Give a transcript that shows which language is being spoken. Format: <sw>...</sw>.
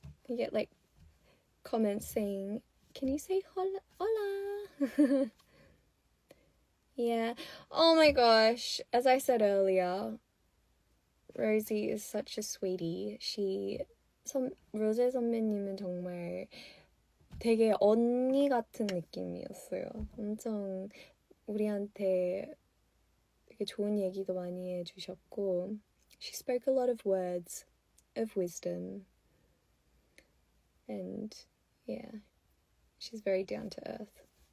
<en>I get like comments saying, can you say hola? Hola. Yeah. Oh my gosh. As I said earlier, Rosie is such a sweetie.</en> <ko>로제 선배님은 정말 되게 언니 같은 느낌이었어요. 엄청 우리한테 되게 좋은 얘기도 많이 해주셨고,</ko> <en>she spoke a lot of words of wisdom, and yeah, she's very down to earth.</en>